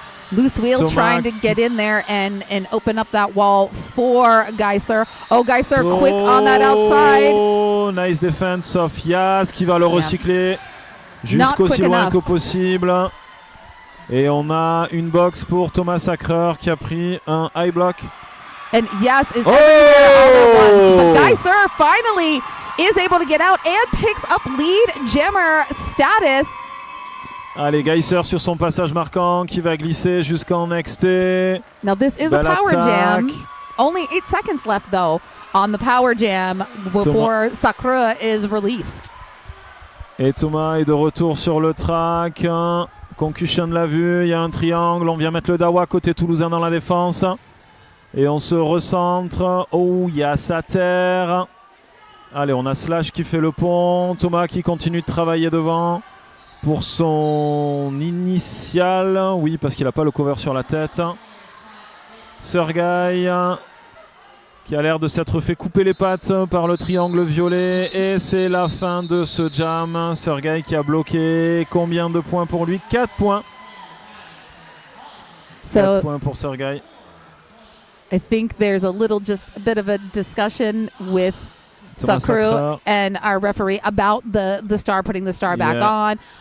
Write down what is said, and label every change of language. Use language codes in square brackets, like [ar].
[en] Loose wheel trying to get in there and open up that wall for Geiser. Oh, Geiser quick on that outside. Oh, nice defense of [fr] Yas qui va le recycler jusqu'aussi loin que possible. Et on a une box pour Thomas Sacreur qui a pris un high block. [en] And Yas is everywhere all at once. But Geiser finally is able to get out and picks up lead jammer status. [fr] Allez, Geiser sur son passage marquant qui va glisser jusqu'en XT. [en] Now this is a power jam. Only 8 seconds left though on the power jam before Sacre is released. [fr] Et Thomas est de retour sur le track. Concussion l'a vu, il y a un triangle. On vient mettre le Dawa côté toulousain dans la défense. Et on se recentre. Oh, il y a Sater. Allez, on a Slash qui fait le pont. Thomas qui continue de travailler devant. Pour son initial, oui, parce qu'il n'a pas le cover sur la tête. Sergei qui a l'air de s'être fait couper les pattes par le triangle violet. Et c'est la fin de ce jam. Sergei qui a bloqué. Combien de points pour lui? 4 points. 4 points pour Sergei. [en] I think there's a bit of a discussion with Sakru and our referee about the star, putting the star back on.